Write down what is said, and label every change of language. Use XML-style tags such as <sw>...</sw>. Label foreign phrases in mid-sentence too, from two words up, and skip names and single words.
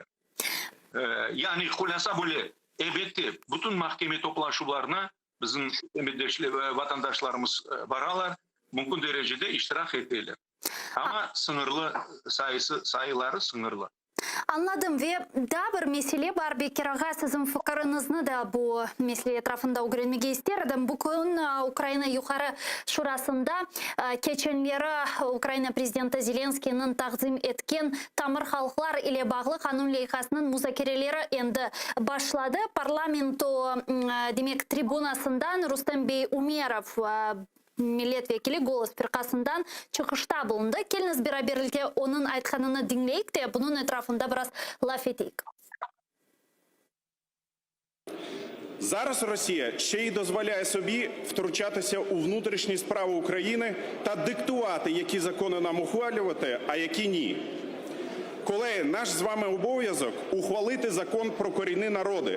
<crh>Yani hulasa böyle elbette bütün mahkeme toplaşularına bizim vatandaşlarımız varalar, mümkün derecede iştirak ettiler. Ama sınırlı sayıları sınırlı. Anladım ve daha bir mesele var. Bekir Ağa, sizin fikrinizni da bu mesele etrafında öğrenmege isterdim. Bugün Ukrayna Yukarı Şurası'nda geçenleri Ukrayna Prezidenti Zelenskiy'nin takdim etken tamir halklar ile bağlı kanun loyihasının muzakereleri endi başladı. Parlamento demek tribunasından Rustem Bey Umerov milletvekili Голос firqasından çıkışta bulundu. Keliniz beraberlikte onun aytkanını dinleyik de bunun etrafında biraz laf eteyik.</crh> <uk>Зараз Росія ще й дозволяє собі втручатися у внутрішні справи України та диктувати, які закони нам ухвалювати, а які ні. Колеги, наш з вами обов'язок ухвалити закон про корінні народи.</uk>